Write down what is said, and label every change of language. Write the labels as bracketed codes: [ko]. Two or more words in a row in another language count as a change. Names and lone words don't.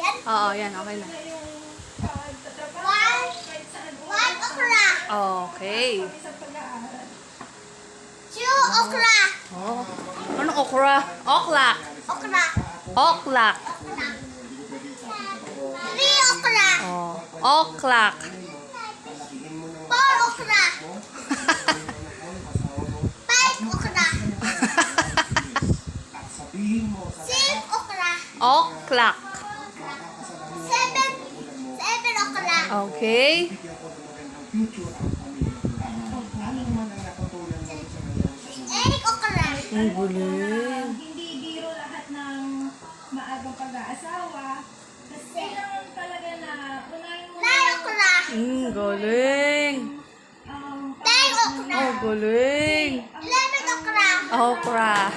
[tl] Oo, yan. Okay na. [en] One okra. Okay. Two okra. [tl] Oh. Ano okra? Oklak. [en] Okra. [tl] Oklak. [en] Three okra. [tl] Oh. Oklak. [en] Four okra. Five okra. Six okra. [tl] Oklak. [en] Seven okra. Okay. Eight okra. [tl] Ang galing. Hindi biro lahat ng maagang pag-aasawa. Kasi kailangan talaga na unahin mo [en] Nine okra. [tl] Ang galing. [en] Ten okra. [tl] Oh, galing. [en] 11 okra. Okra.